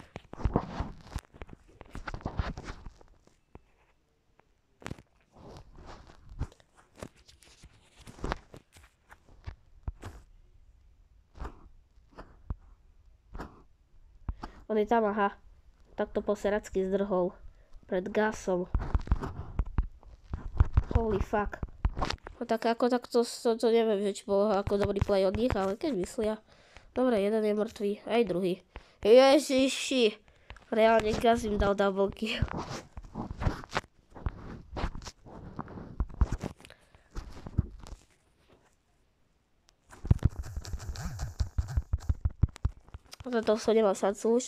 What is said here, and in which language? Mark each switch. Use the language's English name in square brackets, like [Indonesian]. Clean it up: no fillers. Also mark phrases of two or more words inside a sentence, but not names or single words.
[Slovak] On je tam, aha. Takto poseracky zdrhol pred gasom. [English] Holy fuck. [Slovak] No tak ako takto to neviem, že či bolo ako dobrý play od nich, ale keď myslia. Dobre, jeden je mŕtvý, aj druhý. Ježiši. Reálne gas im dal [English] double kill. [Slovak] Toto som nemal šancu už.